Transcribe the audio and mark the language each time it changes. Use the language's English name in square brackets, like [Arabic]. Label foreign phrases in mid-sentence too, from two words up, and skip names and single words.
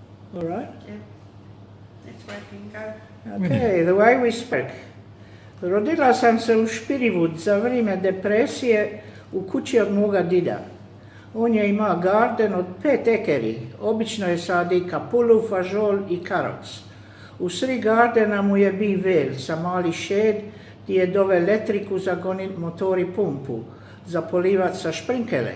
[English] All right? Yeah. That's where I can go. Okay, the way we speak. [Croatian] Rodila sam se u Špirivud za vrijeme depresije u kući od moga dida. On je imao garden od 5 ekeri. Obično je sadi kapulu, fažol i karoc. U sri gardena mu je bil vel sa mali šed, gdje je dove elektriku za gonit motor i pumpu, za polivat sa šprinkele.